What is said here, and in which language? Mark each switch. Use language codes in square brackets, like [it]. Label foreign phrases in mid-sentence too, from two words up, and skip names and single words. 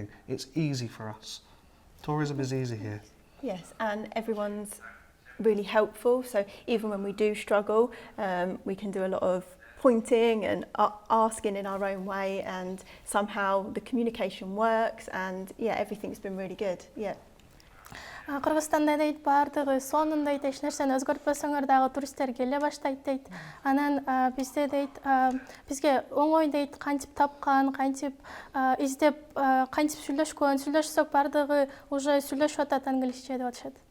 [en] It's easy for us. Tourism is easy here. Yes, and everyone's really helpful. So even when we do struggle, we can do a lot of pointing and asking in our own way, and somehow the communication works, and yeah, everything's been really good. Yeah. [ky] Кыргызстанда дейт баардыгы сонун дейт, эч нерсени өзгөртпөсөңөр дагы туристтер келе баштайт дейт. Анан бизде дейт, бизге оңой дейт, кантип тапкан, кантип издеп, кантип сүйлөшсөк баардыгы уже сүйлөшүп атат англисче деп атышат.